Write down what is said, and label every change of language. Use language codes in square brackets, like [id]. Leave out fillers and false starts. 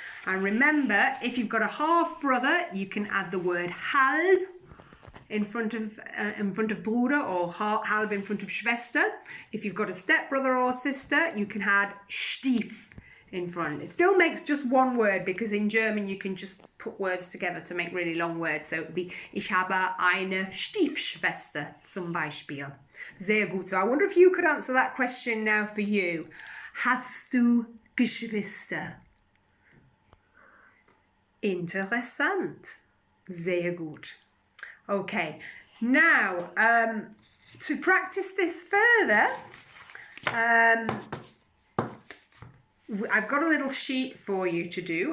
[en] And remember, if you've got a half brother, you can add the word halb in front of Bruder, or halb in front of Schwester. If you've got a stepbrother or sister, you can add Stief in front. It still makes just one word, because in German you can just put words together to make really long words. So it would be, [de] ich habe eine Stiefschwester, zum Beispiel. Sehr gut. [en] So I wonder if you could answer that question now for you. [de] Hast du Geschwister? Interessant. Sehr gut. [en] Okay, now to practice this further, I've got a little sheet for you to do.